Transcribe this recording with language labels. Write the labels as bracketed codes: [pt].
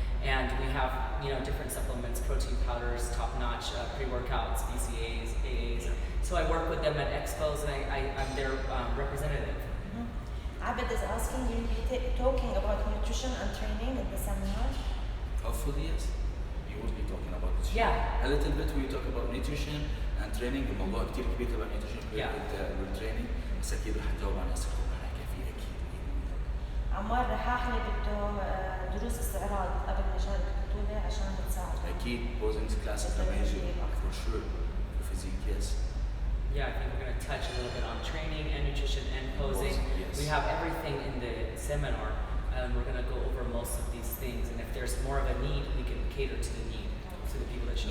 [en] And we have, different supplements, protein powders, top-notch, pre-workouts, BCAAs, AAs. So I work with them at expos, and I'm their representative. Abed is asking, you'll be talking about nutrition and training at the seminar? Hopefully, yes. You will be talking about it. Yeah. A little bit we talk about nutrition and training. [ar] الموضوع كتير كبير تبع nutrition والtraining. بس أكيد رح نجاوب عن أسئلتكم رح نحكي فيه أكيد. عمار رحاح اللي بده دروس استعراض قبل ما يشارك البطولة عشان تساعد. أكيد [en] posing classes [ar] لما يجي [en] for sure for physique, yes. Yeah, I think we're going to touch a little bit on training and nutrition and posing. Yes. We have everything in the seminar, and we're going to go over most of these things. And if there's more of a need, we can cater to the need, to the people that should.